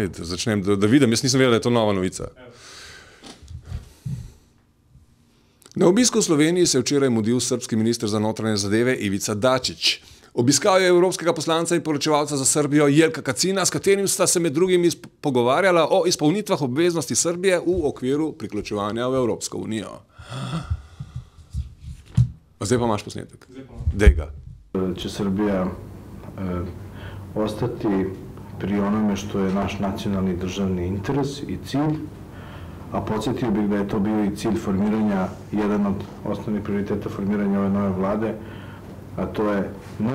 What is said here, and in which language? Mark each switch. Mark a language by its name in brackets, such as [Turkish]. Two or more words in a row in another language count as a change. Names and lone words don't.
[Slovenian] Da začnem, da vidim, jaz nisem vedel, da je to nova novica. Na obisku v Sloveniji se je včeraj mudil srbski minister za notranje zadeve Ivica Dačić. Obiskal je evropskega poslanca in poročevalca za Srbijo Jelka Kacina, s katerim sta se med drugim pogovarjala o izpolnitvah obveznosti Srbije v okviru priključevanja v Evropsko unijo. Zdaj pa imaš posnetek. Dej ga. [Serbian] Će Srbija ostati pri onome što je naš nacionalni državni interes i cilj, a podsjetio bih da je to bio i cilj formiranja, jedan od osnovnih prioriteta formiranja ove nove vlade, a to je ne